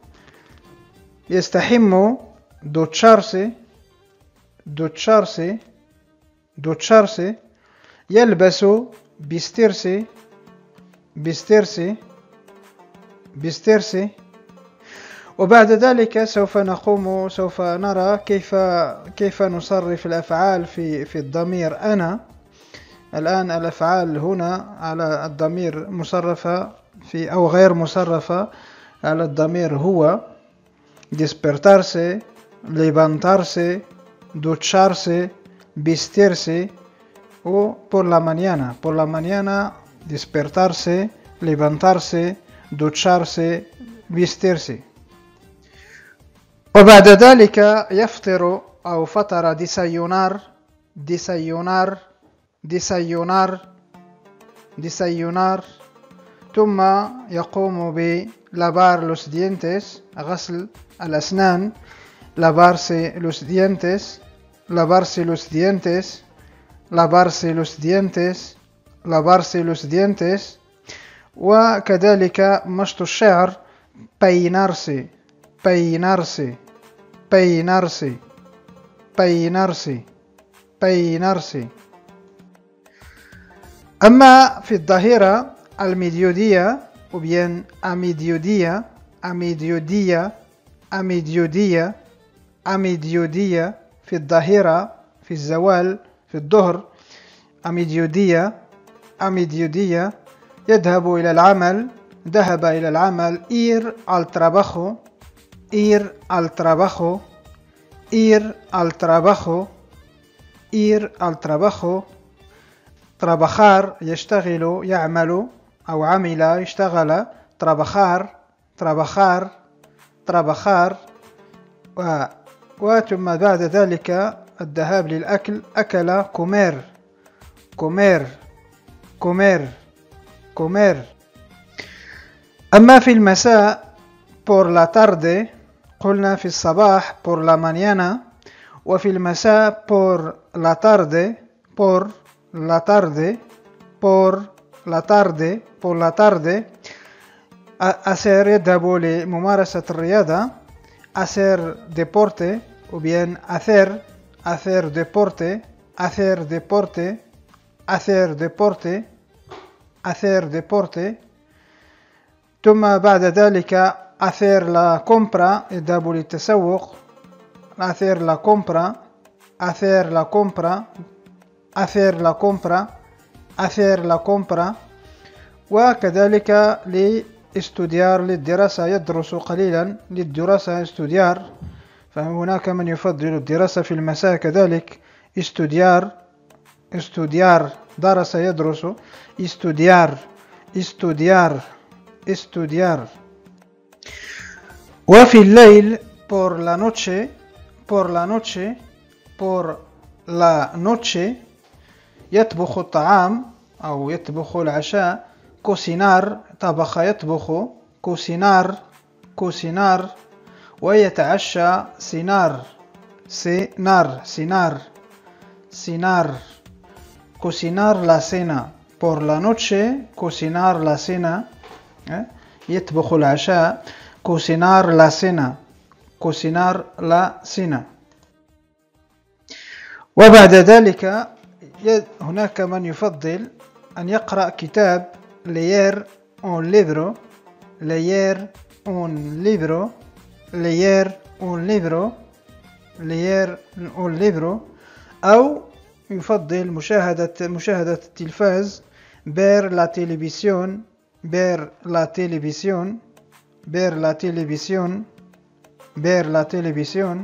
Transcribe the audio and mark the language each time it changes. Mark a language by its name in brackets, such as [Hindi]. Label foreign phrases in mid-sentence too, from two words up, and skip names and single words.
[Arabic] يستحم ducharse يلبس vestirse وبعد ذلك سوف نرى كيف نصرف الأفعال في الضمير أنا. الآن الأفعال هنا على الضمير مصرفة أو غير مصرفة على الضمير هو [Spanish] despertarse, levantarse, ducharse, vestirse o por la mañana despertarse, levantarse, ducharse, vestirse. [Arabic] وبعد ذلك يفطر أو فطر [Spanish] desayunar [Arabic] ثم يقوم [Spanish] lavar los dientes [Arabic] غسل الأسنان [Spanish] lavarse los dientes [Arabic] وكذلك مشط الشعر [Spanish] peinarse. [Arabic] أما في الظهيرة الميديودية أو [Spanish] bien a mediodía [Arabic] في الظهيرة في الزوال في الظهر [Spanish] a mediodía [Arabic] ذهب إلى العمل [Spanish] ir al trabajo [Arabic] trabajar يشتغل يعمل أو عمل اشتغل trabajar وثم بعد ذلك الذهاب للأكل أكل comer. أما في المساء [Spanish] por la tarde [Arabic] قلنا في الصباح [Spanish] por la mañana [Arabic] وفي المساء [Spanish] por la tarde hacer [Arabic] يذهب لممارسة الرياضة [Spanish] hacer deporte o bien hacer [Arabic] deporte ثم بعد ذلك [Spanish] hacer la compra [Arabic] يذهب للتسوق [Spanish] hacer la compra [Arabic] وكذلك لاستوديار للدراسة يدرس قليلا للدراسة استوديار. فهناك من يفضل الدراسة في المساء كذلك استوديار درس يدرس استوديار. وفي الليل [Spanish] por la noche [Arabic] يطبخ الطعام أو يطبخ العشاء cocinar طبخ يطبخ [Spanish] cocinar ويتعشى cenar cocinar la cena por la noche cocinar la cena [Arabic] يطبخ العشاء [Spanish] cocinar la cena. [Arabic] وبعد ذلك هناك من يفضل أن يقرأ كتاب [Spanish] leer un libro leer un libro leer un libro [Arabic] أو يفضل مشاهدة التلفاز [Spanish] ver la televisión ver la televisión ver la televisión ver la televisión.